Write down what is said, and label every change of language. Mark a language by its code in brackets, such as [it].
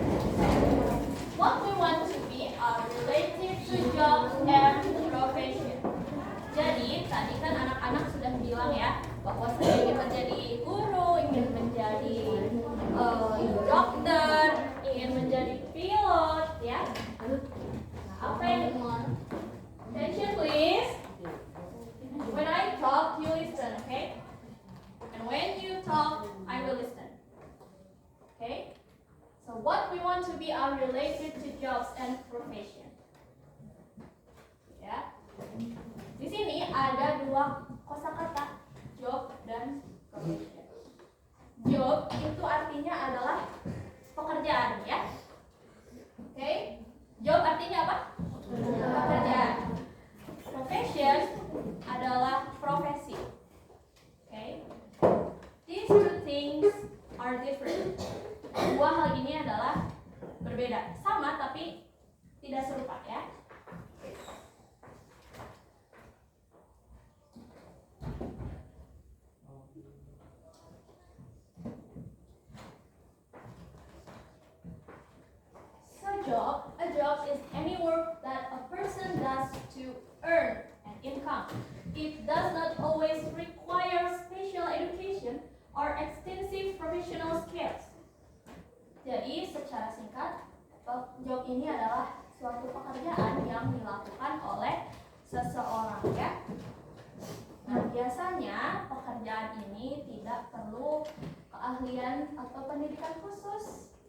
[en] What we want to be are related to job and profession. [id] Jadi, tadi kan anak-anak sudah bilang ya, bahwa saya ingin menjadi guru, ingin menjadi dokter, ingin menjadi pilot ya. Nah, apa yang attention please. [en] When I talk, you listen, okay? And when you talk, I will listen. Okay? So what we want to be are related to jobs and profession. [id] Ya. Di sini ada dua kosakata, job dan profession. Job itu artinya adalah pekerjaan ya. Oke? Job artinya apa? Pekerjaan. Profession adalah profesi. [en] Okay? These two things are different. [id] Dua hal ini adalah berbeda. Sama tapi tidak serupa ya. [en] A job is any work that a person does to earn an income. It does not always require special education or extensive professional skills. [id] Jadi secara singkat, job ini adalah suatu pekerjaan yang dilakukan oleh seseorang ya. Nah, biasanya pekerjaan ini tidak perlu keahlian atau pendidikan khusus.